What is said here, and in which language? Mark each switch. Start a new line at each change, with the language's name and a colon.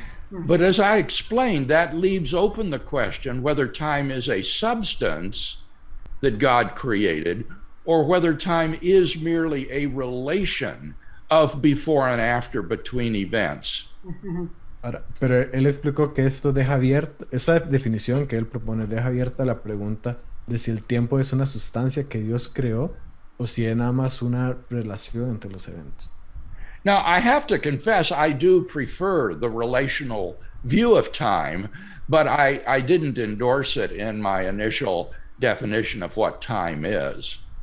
English: But as I explained, that leaves open the question whether time is a substance that God created or whether time is merely a relation of before and after between events.
Spanish: Ahora, pero él explicó que esto deja abierta, esa definición que él propone deja abierta la pregunta de si el tiempo es una sustancia que Dios creó o si es nada más una relación entre los eventos.
English: Now, I have to confess, I do prefer the relational view of time, but I didn't endorse it in my initial definition of what time is.